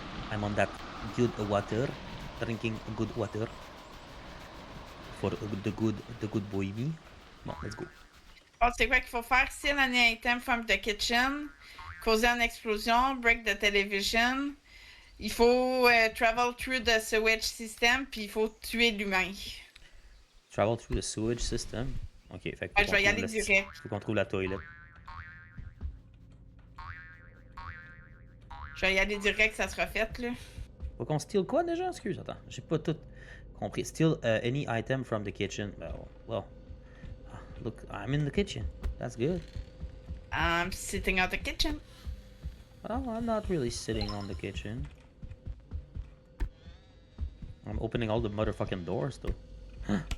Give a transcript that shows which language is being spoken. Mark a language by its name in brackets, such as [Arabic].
[English] I'm on that good water, drinking good water. For the good boy me. Bon, let's go. Oh, [French] c'est quoi qu'il faut faire? [English] Steal an item from the kitchen, [French] causer une explosion, [English] break the television. [French] Il faut [English] travel through the sewage system, [French] puis il faut tuer l'humain. [English] Travel through the sewage system. [French] Ok, fait que Je vais y aller direct. faut qu'on trouve la toilette. Je vais y aller direct, ça sera fait, là. Faut qu'on steal quoi déjà? Excuse, attends, j'ai pas tout compris. [English] Steal any item from the kitchen. Well, look, I'm in the kitchen. That's good. I'm sitting at the kitchen. Well, I'm not really sitting on the kitchen. I'm opening all the motherfucking doors though.